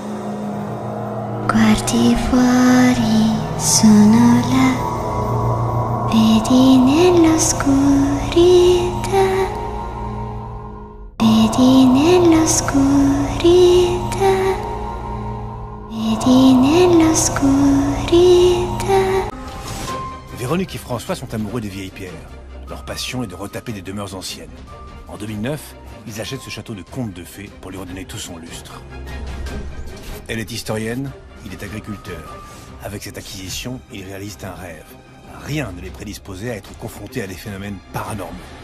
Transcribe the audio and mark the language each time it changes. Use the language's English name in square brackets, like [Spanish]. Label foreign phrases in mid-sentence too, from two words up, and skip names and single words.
[Italian] Guardi fuori, sono là, vedi nell'oscurità, vedi nell'oscurità, vedi nell'oscurità. [French] Véronique et François sont amoureux des vieilles pierres. Leur passion est de retaper des demeures anciennes. En 2009, ils achètent ce château de conte de fées pour lui redonner tout son lustre. Elle est historienne, il est agriculteur. Avec cette acquisition, ils réalisent un rêve. Rien ne les prédisposait à être confrontés à des phénomènes paranormaux.